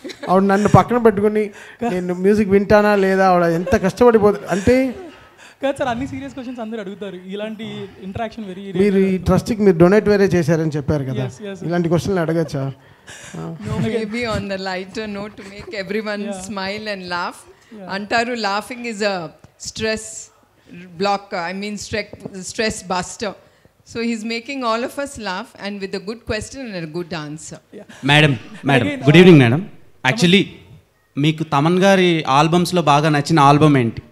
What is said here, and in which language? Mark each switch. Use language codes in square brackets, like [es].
[te] ఆవిడ నన్ను పక్కన పెట్టుకుని నేను మ్యూజిక్ వింటానా లేదా, ఆవిడ ఎంత కష్టపడిపోతుంది అంటే. కాదు సార్, అన్ని సీరియస్ క్వశ్చన్స్ అందరూ అడుగుతారు. ఇలాంటి ఇంటరాక్షన్ వెరీ. మీరు ఈ ట్రస్ట్కి మీరు డొనేట్ వేరే చేశారని చెప్పారు కదా, ఇలాంటి క్వశ్చన్లు అడగచ్చా? [en] No, maybe on the lighter note to make everyone smile and laugh. [te] Antaru [en] laughing is a stress blocker, stress buster. So he's making all of us laugh, and with a good question and a good answer. Madam, good evening madam. [te] Actually మీకు తమన్ గారి ఆల్బమ్స్లో బాగా నచ్చిన album ఏంటి?